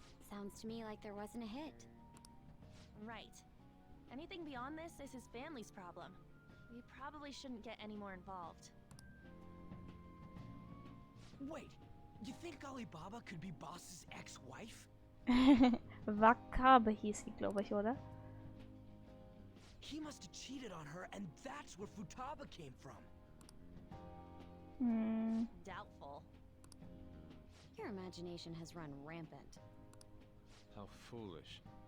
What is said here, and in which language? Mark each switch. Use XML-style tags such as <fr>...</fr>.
<en>Sounds to me like there wasn't a hit. Right. Anything beyond this is his family's problem. We probably shouldn't get any more involved. Wait, you think Alibaba could be Boss's ex-wife?</en> <de>Wakabe hieß sie, glaube ich, oder?</de> <en>He must have cheated on her, and that's where Futaba came from. Doubtful. Your imagination has run rampant. How foolish.</en>